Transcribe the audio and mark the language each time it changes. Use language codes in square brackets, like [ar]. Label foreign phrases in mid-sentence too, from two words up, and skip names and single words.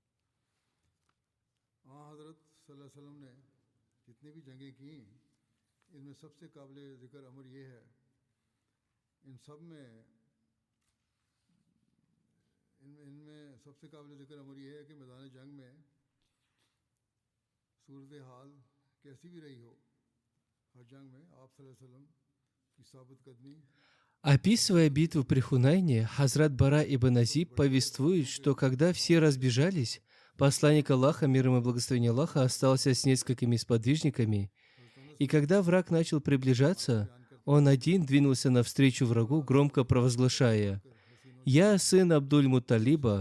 [ur] حضرت صلی اللہ علیہ وسلم نے جتنی بھی جنگیں کی، ان میں سب سے قابل ذکر امر یہ ہے، ان سب میں ان میں سب سے قابل ذکر امر یہ ہے کہ میدان جنگ میں صورت حال کیسی بھی رہی ہو، ہر جنگ میں آپ صلی اللہ علیہ وسلم کی ثابت قدمی. [ru] Описывая битву при Хунайне, Хазрат Бара ибн Азиб повествует, что когда все разбежались, посланник Аллаха, мир ему и благословение Аллаха, остался с несколькими сподвижниками, и когда враг начал приближаться, он один двинулся навстречу врагу, громко провозглашая: «Я сын Абдуль-Мутталиба».